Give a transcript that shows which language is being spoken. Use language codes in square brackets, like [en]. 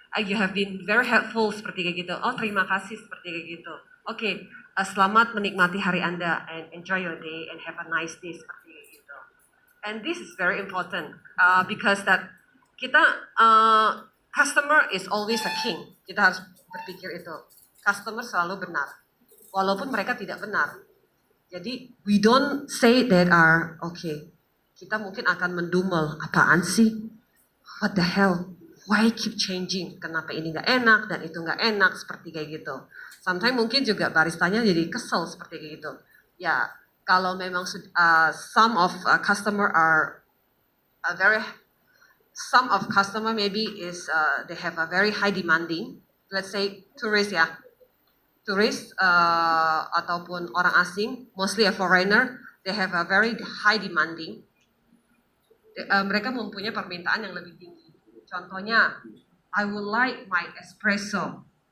[en] You have been very helpful [id] seperti kayak gitu. Oh terima kasih seperti kayak gitu. Okay. Selamat menikmati hari Anda [en] and enjoy your day and have a nice day [id] seperti itu. [en] And this is very important because that kita customer is always a king. [id] Kita harus berpikir itu. Customer selalu benar, walaupun mereka tidak benar. Jadi [en] we don't say that [id] kita mungkin akan mendumel, apaan sih? [en] What the hell? Why keep changing? [id] Kenapa ini nggak enak dan itu nggak enak seperti kayak gitu. Sometimes mungkin juga baristanya jadi kesel seperti kayak gitu. Ya, kalau memang [en] some of customer are some of customer maybe is they have a very high demanding. Let's say tourist ya, tourist [id] ataupun orang asing, [en] mostly a foreigner, they have a very high demanding. [id] Mereka mempunyai permintaan yang lebih tinggi. [en] Contohnya, I would like my espresso.